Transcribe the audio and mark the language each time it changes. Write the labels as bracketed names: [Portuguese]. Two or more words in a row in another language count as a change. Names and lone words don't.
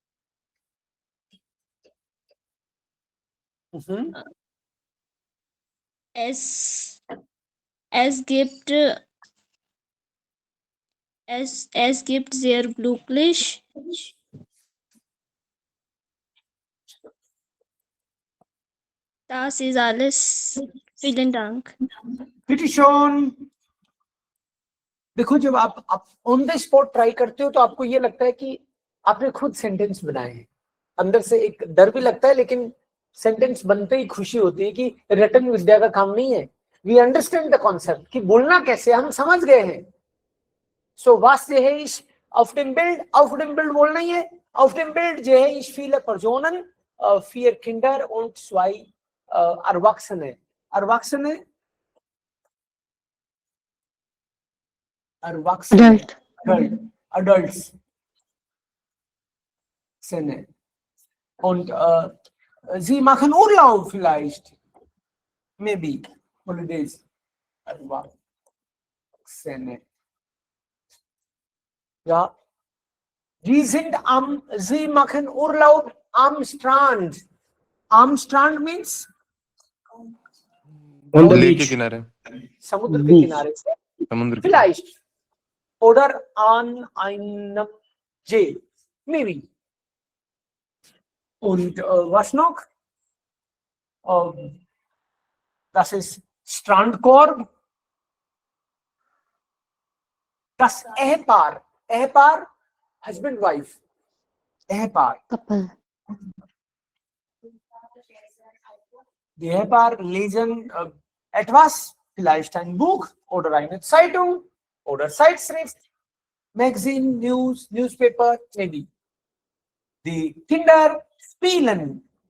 [German] Es gibt sehr glücklich. Das ist alles. Vielen Dank. Bitte schön. [Hindi] देखो जब आप [English] on the spot try [Hindi] करते हो तो आपको ये लगता है कि आपने खुद सेंटेंस बनाए हैं. अंदर से एक डर भी लगता है, लेकिन सेंटेंस बनते ही खुशी होती है कि रटन विद्या का काम नहीं है. [English] we understand the concept [Hindi] कि बोलना कैसे हम समझ गए हैं. [German] सो was sehe ich auf dem Bild [Hindi] बोलना ही है. [German] Auf dem Bild sehe ich viele Personen, 4 Kinder und 2 Erwachsene. Erwachsene. Adults. Und sie machen Urlaub vielleicht. [English] Maybe holidays. [German] Erwachsene. Ja. Sie machen Urlaub am Strand. Am Strand means? [English] On the beach. [Hindi] समुद्र के किनारे से. [German] Vielleicht. Oder an einem See. Maybe. Und was noch? Das ist Strandkorb. Das Ehepaar. Ehepaar, [English] husband, wife. Ehepaar. Couple. [German] Die Ehepaar lesen etwas, vielleicht ein Buch oder eine Zeitung oder Zeitschrift, [English] Magazine, News, Newspaper, maybe. [German] Die Kinder spielen.